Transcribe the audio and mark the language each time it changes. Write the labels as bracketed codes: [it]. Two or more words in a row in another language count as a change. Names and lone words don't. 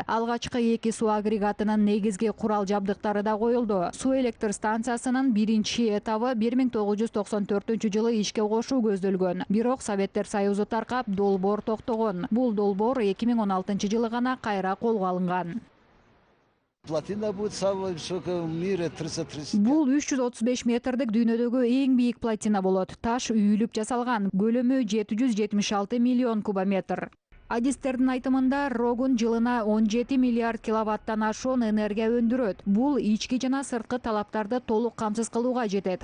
[ky] Алгачкы 2 суу агрегатынын негизги курал жабдыктары да коюлду. Суу электр станциясынын биринчи этабы 1994-жылы ишке кошуу көздөлгөн. Бирок Советтер Союзу таркап, долбоор токтогон. Бул долбоор 2016-жылы гана кайра колго алынган. [ru] Плотина будет самая высокая в мире, 330. [ky] Бул 335 метрдик дүйнөдөгү эң бийик плотина болот. Таш үйүлүп жасалган. Көлөмү 776 миллион кубометр. Адистердин айтымында Рогун жылына 17 миллиард киловаттан ашуун энергия өндүрөт. Бул ички жана сырткы талаптарды толук камсыз кылууга жетет.